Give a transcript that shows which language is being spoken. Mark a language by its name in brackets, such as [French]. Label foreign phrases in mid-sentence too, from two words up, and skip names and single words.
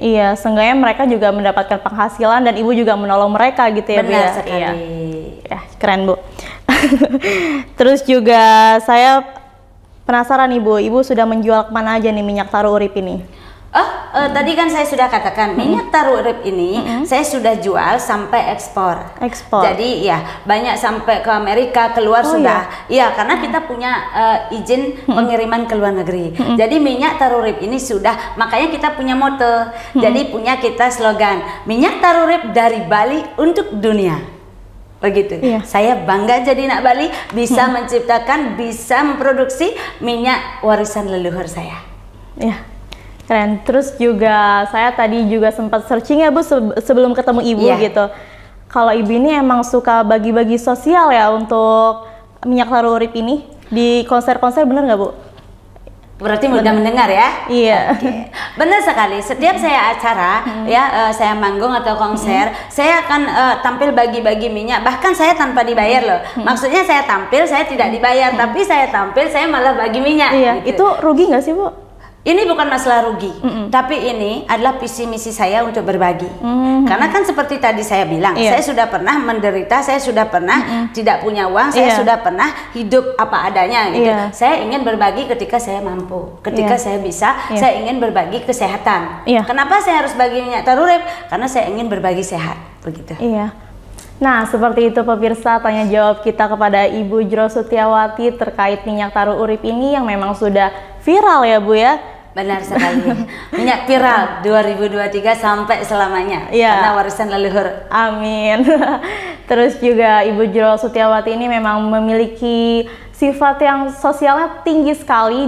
[Indonesian] Iya, seenggaknya mereka juga mendapatkan penghasilan dan Ibu juga menolong mereka gitu ya Bu ya. Benar sekali. Ya, keren Bu. Terus juga saya penasaran Ibu sudah menjual kemana aja nih minyak taro urip ini? Tadi kan saya sudah katakan minyak taru urip ini saya sudah jual sampai ekspor. Jadi ya banyak sampai ke Amerika, keluar sudah. Iya, karena kita punya izin pengiriman ke luar negeri. Jadi minyak taru urip ini sudah, makanya kita punya moto. Jadi punya kita slogan minyak taru urip dari Bali untuk dunia. Begitu. Saya bangga jadi anak Bali, bisa menciptakan, bisa memproduksi minyak warisan leluhur saya. Keren. Terus juga saya tadi juga sempat searching ya Bu sebelum ketemu Ibu gitu. Kalau Ibu ini emang suka bagi-bagi sosial ya untuk minyak taru urip ini di konser-konser, bener nggak Bu? Berarti mudah mendengar ya? Iya. Benar sekali. Setiap saya acara saya manggung atau konser, saya akan tampil bagi-bagi minyak. Bahkan saya tanpa dibayar loh. Maksudnya saya tampil, saya tidak dibayar, tapi saya tampil, saya malah bagi minyak. Gitu. Itu rugi nggak sih Bu? Ini bukan masalah rugi, tapi ini adalah visi misi saya untuk berbagi. Karena kan seperti tadi saya bilang, saya sudah pernah menderita, saya sudah pernah tidak punya uang, saya sudah pernah hidup apa adanya gitu. Saya ingin berbagi ketika saya mampu, ketika saya bisa, saya ingin berbagi kesehatan. Kenapa saya harus bagi minyak taru urip? Karena saya ingin berbagi sehat, begitu. Nah, seperti itu pemirsa tanya jawab kita kepada Ibu Jero Sutiawati terkait minyak taru urip ini yang memang sudah viral ya Bu ya. Benar sekali. Minyak viral 2023 sampai selamanya. Karena warisan leluhur. Amin. Terus juga Ibu Jero Sutiawati ini memang memiliki sifat yang sosialnya tinggi sekali.